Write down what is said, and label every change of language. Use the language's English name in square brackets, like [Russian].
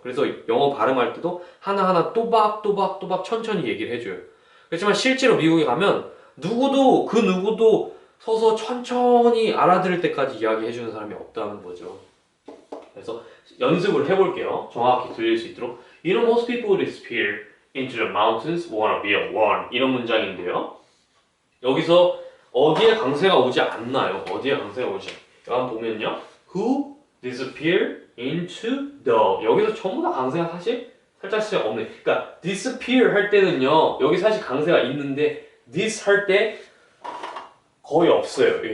[Korean] 그래서 영어 발음할 때도 하나하나 또박또박 천천히 얘기를 해줘요. 그렇지만 실제로 미국에 가면 그 누구도 서서 천천히 알아들을 때까지 이야기해주는 사람이 없다는 거죠. 그래서 연습을 해볼게요. 정확히 들릴 수 있도록. [English] You know, most people who disappear into the mountains wanna be alone. [Korean] 이런 문장인데요. 여기서 어디에 강세가 오지 않나요? [English] 한번 보면요. Who disappear into the. [Korean] 여기서 전부 다 강세가 사실 살짝씩 없네. 그러니까 disappear 할 때는요. 여기 사실 강세가 있는데 this 할 때 거의 없어요.